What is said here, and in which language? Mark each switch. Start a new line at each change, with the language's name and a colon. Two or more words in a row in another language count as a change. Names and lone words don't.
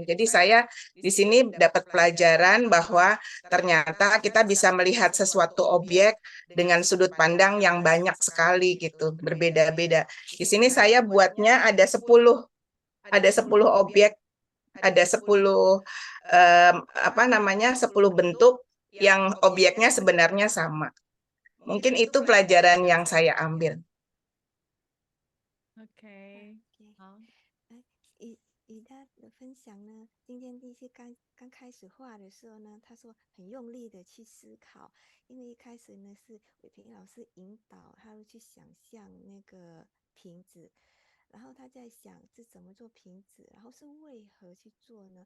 Indonesian: Jadi saya di sini dapat pelajaran bahwa ternyata kita bisa melihat sesuatu objek dengan sudut pandang yang banyak sekali gitu, berbeda-beda. Di sini saya buatnya ada 10 objek, ada 10 apa namanya 10 bentuk yang objeknya sebenarnya sama. Mungkin itu pelajaran yang saya ambil.
Chinese: OK，好。以他的分享呢，今天第一次刚开始画的时候呢，他说很用力的去思考，因为一开始呢是伟平老师引导他去想象那个瓶子，然后他在想是怎么做瓶子，然后是为何去做呢？